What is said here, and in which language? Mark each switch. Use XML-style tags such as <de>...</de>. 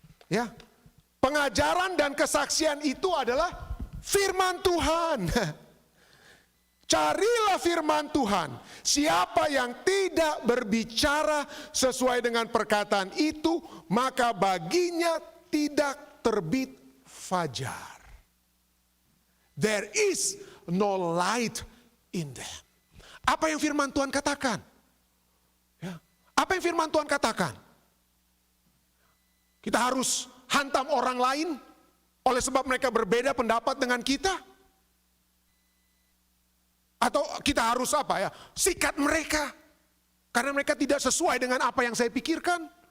<id>Ya, pengajaran dan kesaksian itu adalah firman Tuhan. Carilah firman Tuhan. Siapa yang tidak berbicara sesuai dengan perkataan itu, maka baginya tidak terbit fajar.</id> <en>There is no light in them.</en> <id>Apa yang firman Tuhan katakan? Ya. Apa yang firman Tuhan katakan? Kita harus hantam orang lain oleh sebab mereka berbeda pendapat dengan kita? Atau kita harus apa ya? Sikat mereka. Karena mereka tidak sesuai dengan apa yang saya pikirkan.</id>